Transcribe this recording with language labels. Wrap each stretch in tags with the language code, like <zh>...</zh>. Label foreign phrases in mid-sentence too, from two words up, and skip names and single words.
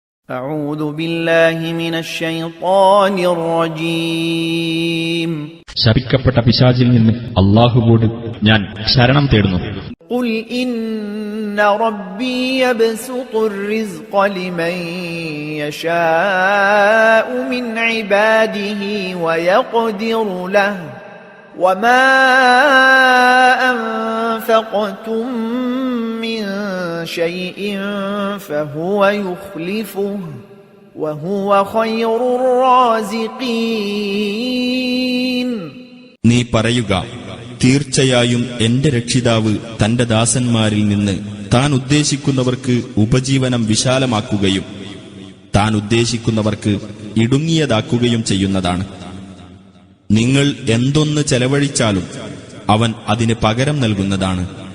<ar>أعوذ بالله من الشيطان الرجيم.</ar> <ml>ശപിക്കപ്പെട്ട പിശാചിൽ നിന്ന് അല്ലാഹുവോട് ഞാൻ ശരണം തേടുന്നു.</ml> <ar>قل إن ربي يبسط الرزق لمن يشاء من عباده ويقدر له وما أنفقتم من شيء فهو يخلفه وهو خير الرازقين.</ar> <ml>നീ പറയുക, തീർച്ചയായും എന്റെ രക്ഷിതാവ് തന്റെ ദാസന്മാരിൽ നിന്ന് താൻ ഉദ്ദേശിക്കുന്നവർക്ക് ഉപജീവനം വിശാലമാക്കുകയും താൻ ഉദ്ദേശിക്കുന്നവർക്ക് ഇടുങ്ങിയതാക്കുകയും ചെയ്യുന്നതാണ്. നിങ്ങൾ എന്തൊന്ന് ചെലവഴിച്ചാലും അവൻ അതിന് പകരം നൽകുന്നതാണ്.</ml>